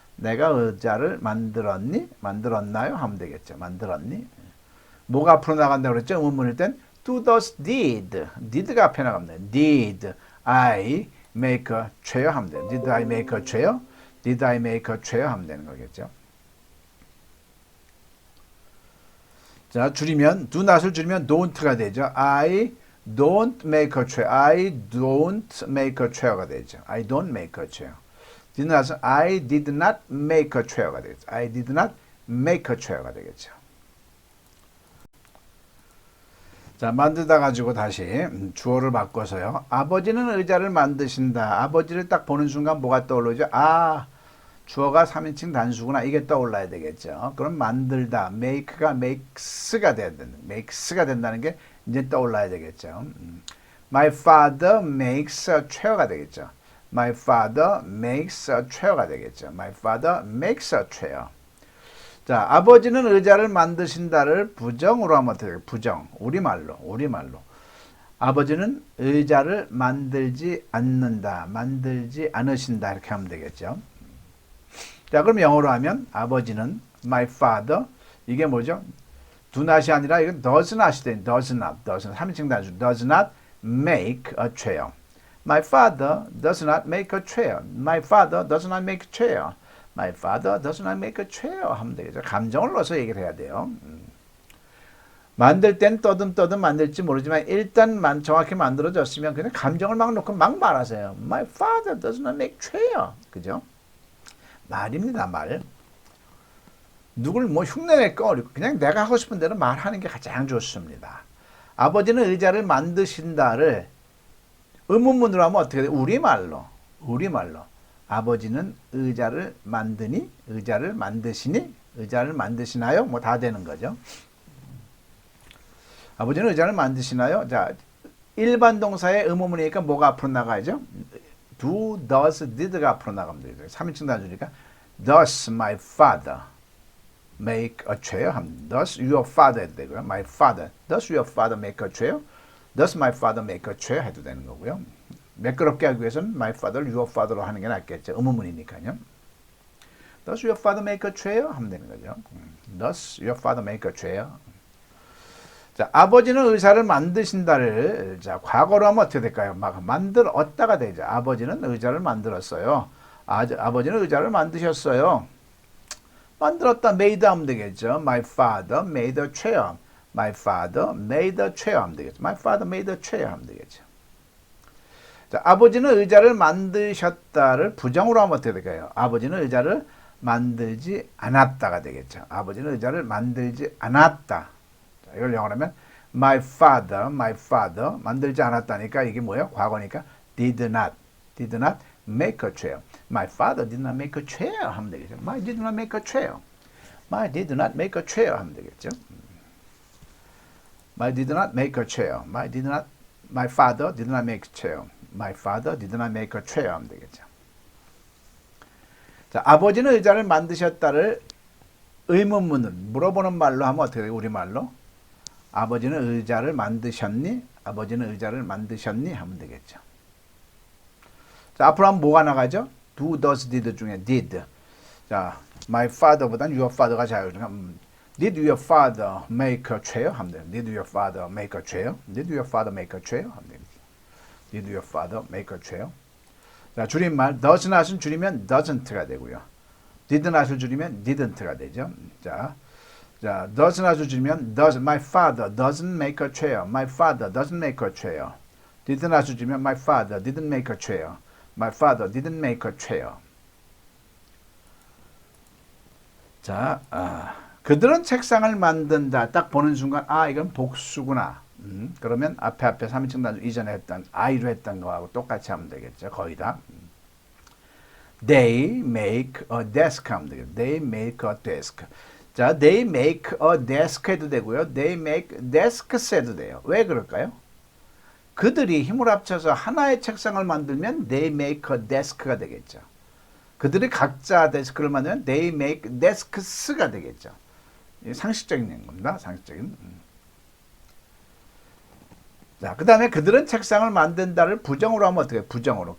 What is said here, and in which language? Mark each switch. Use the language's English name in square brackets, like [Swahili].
[Korean] 내가 의자를 만들었나요? 하면 되겠죠. 만들었니? 뭐가 앞으로 나간다고 그랬죠? 의문문일 땐 do, does, did가 앞에 나갑니다. [English] did I make a chair [Korean] 하면 돼요. [English] did I make a chair? did I make a chair [Korean] 하면 되는 거겠죠. 자, 줄이면 do not을 줄이면 don't가 되죠. [English] I don't make a chair. I don't make a chair [Korean] 가 되죠. [English] I don't make a chair. did not은 I did not make a chair [Korean] 가 되겠죠. [English] I did not make a chair가 되겠죠. [Korean] 자, 만들다 가지고 다시 주어를 바꿔서요. 아버지는 의자를 만드신다. 아버지를 딱 보는 순간 뭐가 떠오르죠? 아, 주어가 3인칭 단수구나. 이게 떠올라야 되겠죠. 그럼 만들다. make가 makes가 된다는 게 이제 떠올라야 되겠죠. [English] My father makes a chair [Korean] 가 되겠죠. [English] My father makes a chair가 되겠죠. My father makes a chair. [Korean] 자, 아버지는 의자를 만드신다를 부정으로 하면 어떻게 돼요? 부정. 우리말로. 아버지는 의자를 만들지 않는다. 만들지 않으신다. 이렇게 하면 되겠죠. 자, 그럼 영어로 하면 아버지는 my father 이게 뭐죠? [English] do not이 [Korean] 아니라 이건 [English] does not이 돼. does not. [Korean] 3인칭 단수. [English] does not make a chair. My father does not make a chair. My father does not make a chair. My father does not make a chair [Korean] 하면 되겠죠. 감정을 넣어서 얘기를 해야 돼요. 만들 땐 떠듬 만들지 모르지만 일단 정확히 만들어졌으면 그냥 감정을 막 넣고 막 말하세요. [English] My father does not make chair. [Korean] 그죠? 말입니다, 말. 누굴 뭐 흉내낼 거 어렵고 그냥 내가 하고 싶은 대로 말하는 게 가장 좋습니다. 아버지는 의자를 만드신다를 의문문으로 하면 어떻게 돼요? 우리말로. 아버지는 의자를 만드니? 의자를 만드시니? 의자를 만드시나요? 뭐 다 되는 거죠. 아버지는 의자를 만드시나요? 자, 일반 동사의 의문문이니까 뭐가 앞으로 나가야죠? do, does, did가 앞으로 나가면 되죠. 3인칭 단수니까 [English] does my father make a chair? Does your father 해도 되고요. My father. Does your father make a chair? Does my father make a chair? [Korean] 해도 되는 거고요. 매끄럽게 하기 위해서는 my father, your father로 하는 게 낫겠죠. 의문문이니까요. [English] Does your father make a chair? [Korean] 하면 되는 거죠. [English] Does your father make a chair? [Korean] 자, 아버지는 의자를 만드신다를 자, 과거로 하면 어떻게 될까요? 막 만들었다가 되죠. 아버지는 의자를 만들었어요. 아버지는 의자를 만드셨어요. 만들었다 made 하면 되겠죠. [English] My father made a chair. My father made a chair [Korean] 하면 되겠죠. [English] My father made a chair 하면 되겠죠. [Korean] 자, 아버지는 의자를 만드셨다를 부정으로 하면 어떻게 될까요? 아버지는 의자를 만들지 않았다가 되겠죠. 아버지는 의자를 만들지 않았다. 자, 이걸 영어로 하면 my father 만들지 않았다니까 이게 뭐예요? 과거니까 [English] did not make a chair. My father did not make a chair [Korean] 하면 되겠죠. [English] My did not make a chair. My did not make a chair 하면 되겠죠. My did not make a chair. My father did not make a chair. My father did not make a chair 하면 되겠죠. [Korean] 자, 아버지는 의자를 만드셨다를 의문문은 물어보는 말로 하면 어떻게 돼요? 우리말로 아버지는 의자를 만드셨니? 아버지는 의자를 만드셨니? 하면 되겠죠. 자, 앞으로 하면 뭐가 나가죠? [English] do, does, did [Korean] 중에 [English] did. 자, my father보다는 your father가 [Korean] 자유니까 [English] did your father make a chair? [Korean] 하면 돼요. [English] Did your father make a chair? Did your father make a chair? [Korean] 하면 됩니다. [English] Did your father make a chair? [Korean] 자, 줄임말 does not은 줄이면 doesn't가 되고요. did not을 줄이면 didn't가 되죠. [English] 자, does not을 줄이면 my father doesn't make a chair. My father doesn't make a chair. [Korean] did not을 줄이면 [English] my father didn't make a chair. My father didn't make a chair. [Korean] 자, 그들은 책상을 만든다. 딱 보는 순간 이건 복수구나. 그러면 앞에 3인칭 단수 이전에 했던 I로 했던 거하고 똑같이 하면 되겠죠. 거의 다. [English] They make a desk [Korean] 하면 되겠죠. [English] They make a desk. 자, they make a desk [Korean] 해도 되고요. [English] They make desks [Korean] 해도 돼요. 왜 그럴까요? 그들이 힘을 합쳐서 하나의 책상을 만들면 [English] they make a desk [Korean] 가 되겠죠. 그들이 각자 데스크를 만들면 [English] they make desks [Korean] 가 되겠죠. 상식적인 겁니다. 상식적인. 자, 그 다음에 그들은 책상을 만든다를 부정으로 하면 어떻게 해요? 부정으로.